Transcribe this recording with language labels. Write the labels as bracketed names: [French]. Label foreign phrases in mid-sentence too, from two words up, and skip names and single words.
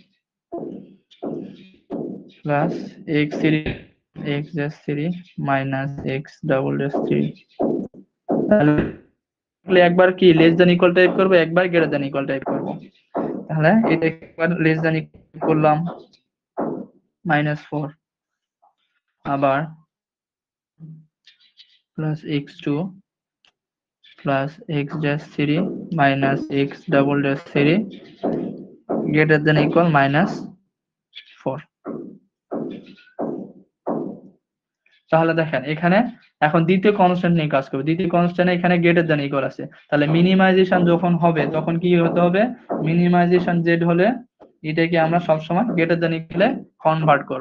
[English] plus x-3 minus x-3, [Bangla] তাহলে একবার কি [English] less than equal [Bangla] টাইপ করব, একবার [English] greater than equal [Bangla] টাইপ করব। তাহলে এটা একবার [English] less than equal [Bangla] করলাম, -4, আবার [English] plus x2 plus x dash 3 minus x double dash 3 greater than equal minus 4। [Bangla] তাহলে দেখেন এখানে এখন দ্বিতীয় কনস্ট্যান্ট নিয়ে কাজ করব। দ্বিতীয় কনস্ট্যান্ট এখানে [English] greater than equal [Bangla] আছে, তাহলে মিনিমাইজেশন যখন হবে তখন কি হতে হবে, [English] minimization z [Bangla] হলে এটাকে আমরা সবসময় [English] greater than equal [Bangla] কনভার্ট করব।